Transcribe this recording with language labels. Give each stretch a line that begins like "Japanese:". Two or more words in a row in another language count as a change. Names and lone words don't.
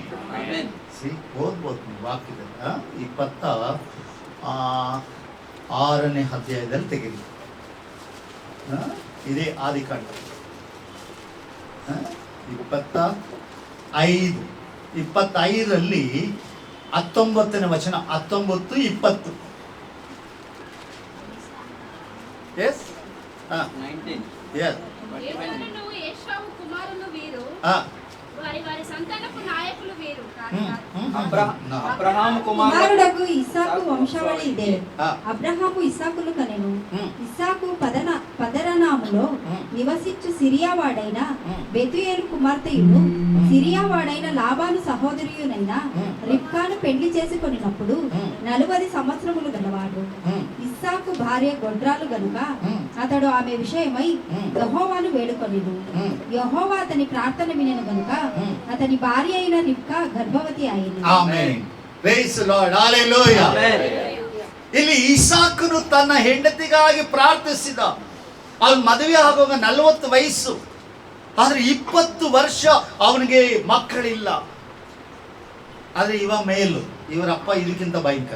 Kannada: ಓದ್ಬೋದು ನೀವು ವಾಕ್ಯದಲ್ಲಿ 26ನೇ ಅಧ್ಯಾಯದಲ್ಲಿ ತೆಗೆದು, ಇದೇ ಆದಿಕಾಂಡ 25ರಲ್ಲಿ 19ನೇ ವಚನ, 19-20. ಎಸ್
Telugu: కుమారుడకు ఇస్సాకు వంశావళి ఇదే. అబ్రహాము ఇస్సాకును కనెను. ఇస్సాకు పదరనాములో నివసించు సిరియా వాడైన బెతుయేలు కుమార్తెయును సిరియా వాడైన లాబాను సహోదరియునైన రిబ్కాను పెళ్లి చేసుకొనినప్పుడు 40 సంవత్సరములు గలవాడు. ఇస్సాకు భార్య గొడ్రాలు గనుక అతడు ఆమె విషయమై యెహోవాను వేడుకొనెను. యెహోవా అతని ప్రార్థన వినెను గనుక అతని భార్య అయిన రిబ్కా గర్భవతి అయింది.
English: ಆಮೆನ್. Praise the Lord. ಹalleluya.
Kannada: ಇಲ್ಲಿ ಇಸಾಕನು ತನ್ನ ಹೆಂಡತಿಗಾಗಿ ಪ್ರಾರ್ಥಿಸಿದ. ಅವನು ಮದುವೆ ಆಗುವಾಗ 40 ವಯಸ್ಸು, ಆದ್ರೆ 20 ವರ್ಷ ಅವನಿಗೆ ಮಕ್ಕಳಿಲ್ಲ. ಆದ್ರೆ ಇವ ಮೇಲು, ಇವರಪ್ಪ ಇದಕ್ಕಿಂತ ಭಯಂಕರ.